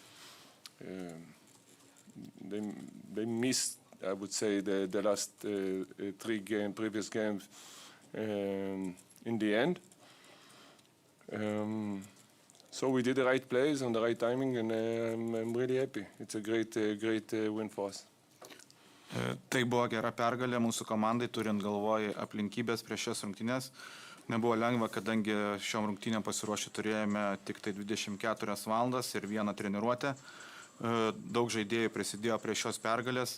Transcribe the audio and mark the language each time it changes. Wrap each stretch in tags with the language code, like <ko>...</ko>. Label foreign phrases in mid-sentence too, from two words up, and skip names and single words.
<en>They missed, I would say, the last previous games in the end. So we did the right plays on the right timing, and I'm really happy. It's a great win for us.</en> <lt>Tai buvo gera pergalė mūsų komandai, turint galvoj aplinkybės prieš šias rungtynes. Nebuvo lengva, kadangi šiom rungtynėm pasiruošę turėjome tik tai 24 valandas ir vieną treniruotę. Daug žaidėjų prisidėjo prie šios pergalės.</lt>